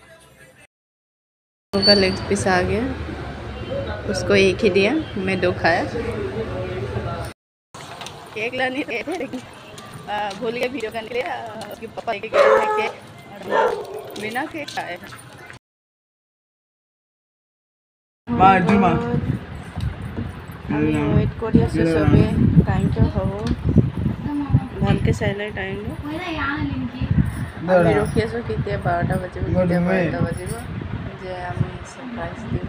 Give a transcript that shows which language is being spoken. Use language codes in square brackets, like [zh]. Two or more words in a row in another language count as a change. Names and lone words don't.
[hi] का लेग पीस आ गया, उसको एक ही दिया, मैं 2 खाया। केक लाने गए थे लेकिन भूल गए वीडियो करने के लिए। उसके पापा लेके गए थे केक और बिना केक खाए। [as] আমি ওয়েট কৰি আছোঁ চবেই টাইমটো হ'ব ভালকৈ চাই লয় টাইমটো। আমি ৰখি আছোঁ কেতিয়া 12টা বাজিব, কেতিয়া 12টা বাজিব যে আমি সারপ্রাইজ দিম।